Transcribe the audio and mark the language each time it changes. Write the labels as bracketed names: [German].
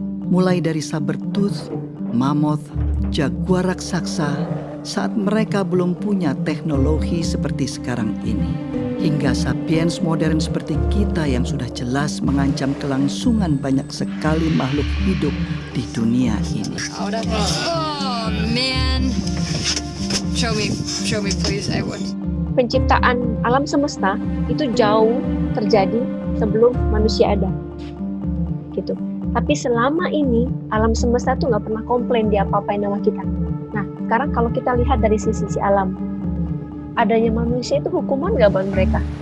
[Indonesian] Mulai dari sabertooth, mammoth, jaguar raksasa saat mereka belum punya teknologi seperti sekarang ini, hingga sapiens modern seperti kita yang sudah jelas mengancam kelangsungan banyak sekali makhluk hidup di dunia ini. [English] Oh man, show me please, I would. [Indonesian] Penciptaan alam semesta itu jauh terjadi sebelum manusia ada, gitu. Tapi selama ini alam semesta tuh nggak pernah komplain dia apa-apain sama kita. Nah, sekarang kalau kita lihat dari sisi alam, adanya manusia itu hukuman nggak buat mereka?